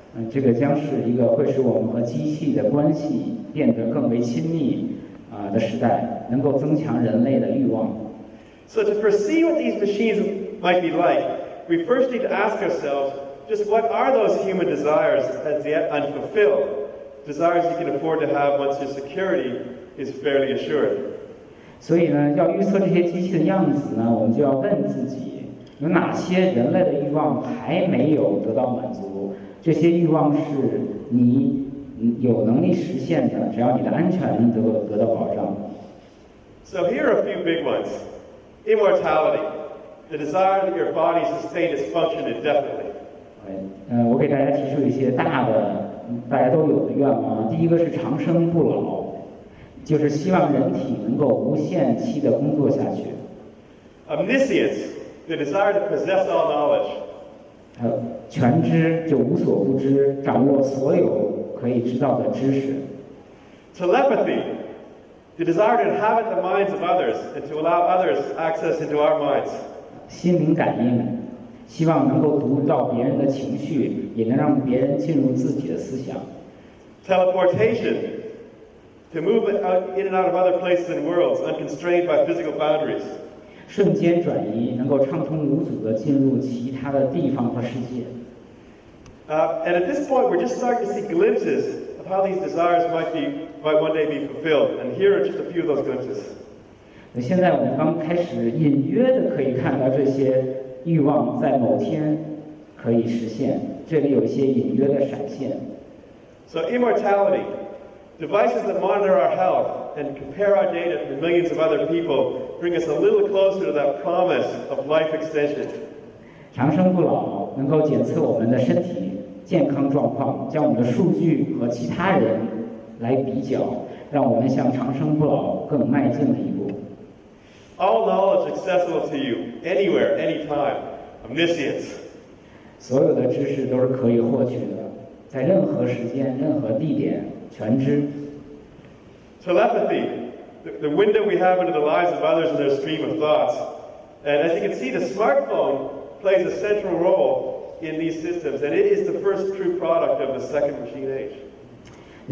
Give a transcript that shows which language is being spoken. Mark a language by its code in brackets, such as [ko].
[zh] 这个将是一个会使我们和机器的关系变得更为亲密的时代，能够增强人类的欲望。 [en] So to foresee what these machines might be like, we first need to ask ourselves, just what are those human desires as yet unfulfilled? Desires you can afford to have once your security is fairly assured. [zh] 所以呢，要预测这些机器的样子呢，我们就要问自己，有哪些人类的欲望还没有得到满足？这些欲望是你有能力实现的，只要你的安全得到保障。 [en] So here are a few big ones. Immortality, the desire that your body sustain its function indefinitely. [zh] 我给大家提出一些大的，大家都有的愿望。第一个是长生不老，就是希望人体能够无限期的工作下去。 [en] Omniscience, the desire to possess all knowledge. [zh] 还有全知，就无所不知，掌握所有可以知道的知识。 [en] Telepathy, the desire to inhabit the minds of others and to allow others access into our minds. [zh] 心灵感应，希望能够读到别人的情绪，也能让别人进入自己的思想。 [en] Teleportation, to move in and out of other places and worlds unconstrained by physical boundaries. [zh] 瞬间转移，能够畅通无阻地进入其他的地方和世界。 [en] And at this point, we're just starting to see glimpses of how these desires might one day be fulfilled. And here are just a few of those glimpses. [zh] 现在我们刚开始隐约的可以看到这些欲望在某天可以实现，这里有一些隐约的闪现。 [en] So immortality, devices that monitor our health and compare our data to millions of other people, bring us a little closer to that promise of life extension. [zh] 长生不老能够检测我们的身体健康状况，将我们的数据和其他人来比较，让我们向长生不老更迈进了一步。 [en] All knowledge accessible to you, anywhere, anytime, omniscience. [zh] 所有的知识都是可以获取的，在任何时间、任何地点，全知。 [en] Telepathy, the window we have into the lives of others and their stream of thoughts. And as you can see, the smartphone plays a central role in these systems, and it is the first true product of the second machine age.